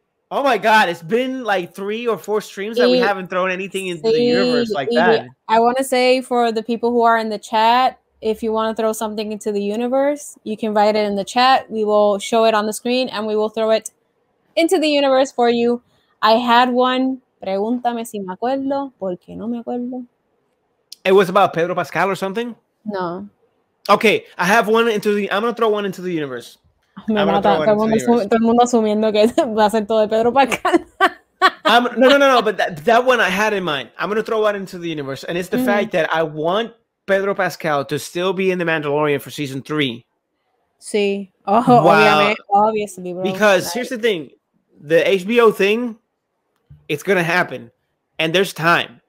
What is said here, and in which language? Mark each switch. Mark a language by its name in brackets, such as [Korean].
[English] Oh my God, it's been like 3 or 4 streams that we haven't thrown anything into the universe like that. I want to say for the people who are in the chat, if you want to throw something into the universe, you can write it in the chat. We will show it on the screen and we will throw it into the universe for you. I had one. [Spanish] Pregúntame si me acuerdo, porque no me acuerdo. [English] It was about Pedro Pascal or something? No. Okay, I have one I'm going to throw one into the universe. [Spanish] Me mata. Todo el mundo asumiendo que va a ser todo de Pedro Pascal. [English] No, but that one I had in mind. I'm going to throw one into the universe. And it's the fact that I want Pedro Pascal to still be in The Mandalorian for season 3. Sí. Oh, obviously, bro. Because here's the thing. The HBO thing, it's going to happen. And there's time.